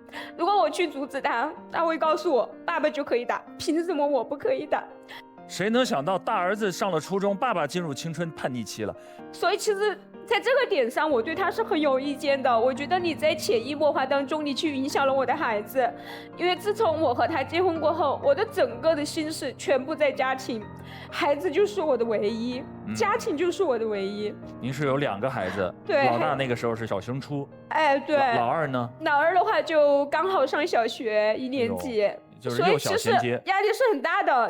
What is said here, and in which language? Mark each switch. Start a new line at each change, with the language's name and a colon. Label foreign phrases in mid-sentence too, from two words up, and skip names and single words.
Chinese: 如果我去阻止他，他會告訴我爸爸就可以打，憑什麼我不可以打？誰能想到大兒子上了初中，爸爸進入青春叛逆期了？所以其實在這個點上，我對他是很有意見的。我覺得你在潛移默化當中，你去影響了我的孩子。因為自從我和他結婚過後，我的整個的心思全部在家庭，孩子就是我的唯一，家庭就是我的唯一。您是有2個孩子，对，老大那個時候是小升初，哎，對，老二呢？老二的話就剛好上小學1年級。就是幼小衔接，压力是很大的。